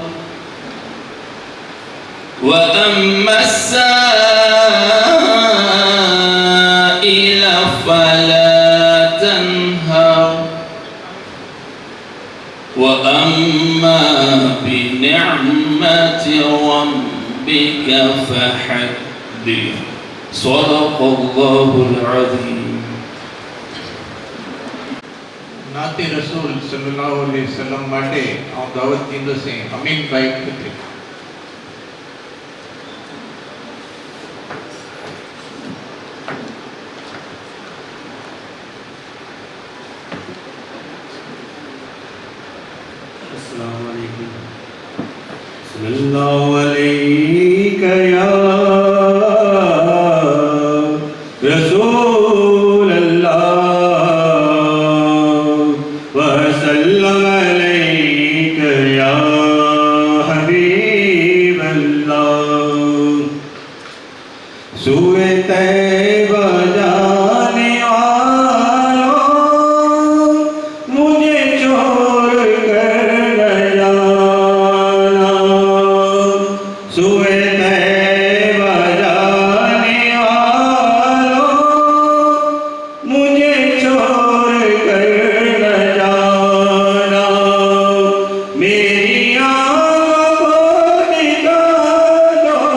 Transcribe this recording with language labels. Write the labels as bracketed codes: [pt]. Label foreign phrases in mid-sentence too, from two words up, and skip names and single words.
[ar] وأما السائل فلا تنهر وأما بنعمة ربك فحدث صدق الله العظيم [gu] નાતે રસૂલ [ar] صلى الله عليه وسلم [gu] માટે આ દાવત દીધો છે અમીન ભાઈ ખત્રી [ar] السلام عليكم صلى الله عليك يا رسول الله وسلم عليك يا حبيب الله [ur] سوئے طیبہ جانے والوں مجھے چھوڑ کر نہ جانا سوئے طیبہ جانے والوں مجھے چھوڑ کر نہ جانا میری آنکھوں کو نکالو